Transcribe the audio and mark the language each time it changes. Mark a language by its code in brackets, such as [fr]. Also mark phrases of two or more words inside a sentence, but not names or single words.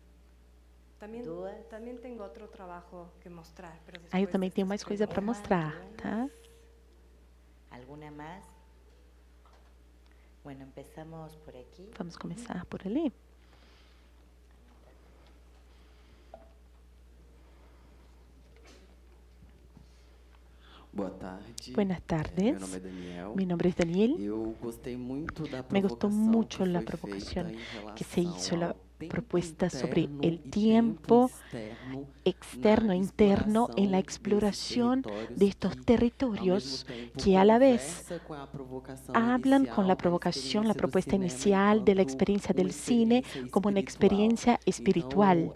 [pt] Eu também tenho mais coisa para mostrar, tá? Vamos começar por ali? Boa tarde. [es] Buenas tardes. [pt] Meu nome é Daniel. [es] Mi nombre es Daniel. [pt] Eu gostei muito da [es] Me gustó mucho la provocación provocación que se hizo propuesta sobre el tiempo externo e interno en la exploración de estos territorios que a la vez hablan con la provocación, la propuesta inicial de la experiencia del cine como una experiencia espiritual.